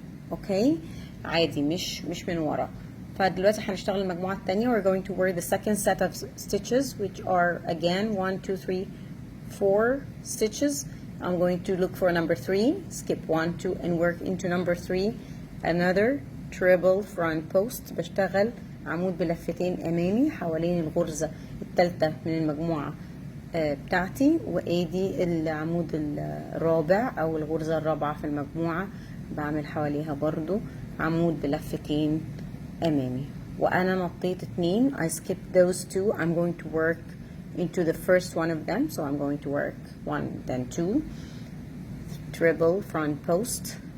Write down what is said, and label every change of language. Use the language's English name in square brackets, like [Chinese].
[Arabic] اوكي عادي، مش من ورا. فدلوقتي هنشتغل المجموعه الثانيه. [English] we're going to work the second set of stitches, which are again 1 2 3 4 stitches. I'm going to look for number 3, skip 1 2 and work into number 3 another treble front post. [Arabic] بشتغل عمود بلفتين امامي حوالين الغرزه الثالثه من المجموعه بتاعتي، وادي العمود الرابع او الغرزة الرابعة في المجموعة بعمل حواليها برضو عمود بلفتين امامي. وانا نطيت 2 [English] I skipped those 2. I'm going to work into the first one of them, so I'm going to work 1 then 2 treble front post.